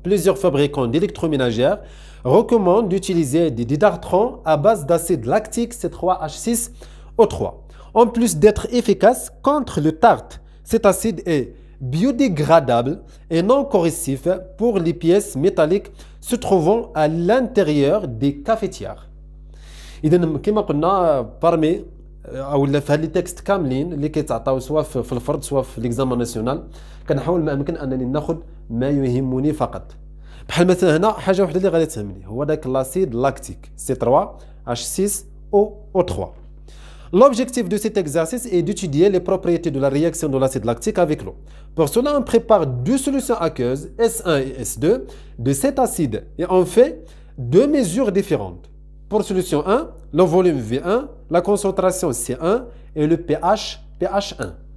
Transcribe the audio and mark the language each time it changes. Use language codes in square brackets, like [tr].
[fr] Plusieurs fabricants d'électroménagères recommandent d'utiliser des détartrants à base d'acide lactique C3H6O3. En plus d'être efficace contre le tartre, cet acide est biodégradable et non corrosif pour les pièces métalliques se trouvant à l'intérieur des cafetières. [ar] إذا كما قلنا parmi او في هاد لي تكست كاملين اللي كيتعطاو سواء في الفرد سواء في ليكزامان ناسيونال كنحاول ما امكن انني ناخذ ما يهمني فقط. بحال مثلا هنا حاجه وحده اللي غادي تهمني هو داك لاسيد لاكتيك C3H6O3. [fr] L'objectif de cet exercice est d'étudier les propriétés de la réaction de l'acide lactique avec l'eau. Pour cela, on prépare deux solutions aqueuses, S1 et S2, de cet acide et on fait deux mesures différentes. Pour solution 1, le volume V1, la concentration C1 et le pH1.